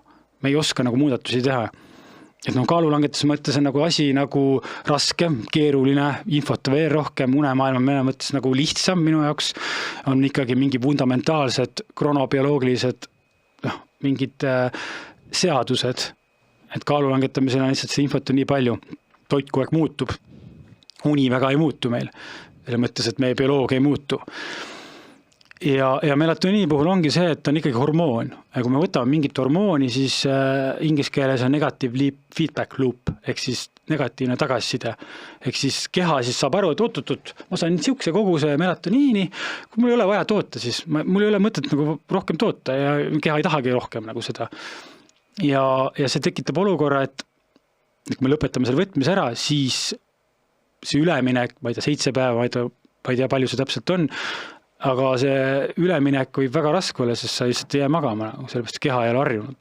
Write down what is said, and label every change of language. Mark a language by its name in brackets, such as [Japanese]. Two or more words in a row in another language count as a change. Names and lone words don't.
[Estonian] Me ei oska nagu muudatusi teha. Et no kaalu langetuse mõttes on nagu asi nagu raske, keeruline, infot veel rohkem, unemaailma meie mõttes nagu lihtsam minu jaoks on ikkagi mingi fundamentaalsed, kronobioloogilised, mingid seadused, et kaalu langetamisel on lihtsalt see infot on nii palju, toit kogu aeg muutub, uni väga ei muutu meil, selle mõttes, et meie bioloogia ei muutu. Ja melatoniini puhul ongi see, et on ikkagi hormoon. Ja kui me võtame mingit hormooni, siis inglise keeles on [English] negative feedback loop, [Estonian] ehk siis negatiivne tagasiside. Ehk siis keha siis saab aru, et oot, ma saan niisuguse koguse melatoniini, kui mul ei ole vaja toota, siis mul ei ole mõtet nagu rohkem toota ja keha ei tahagi rohkem nagu seda. Ja see tekitab olukorra, et kui me lõpetame selle võtmise ära, siis see üleminek, ma ei tea, 7 päeva, ma ei tea, palju see täpselt on, aga see üleminek võib väga raske olla, sest sa lihtsalt ei jää magama, sellepärast keha ei ole harjunud.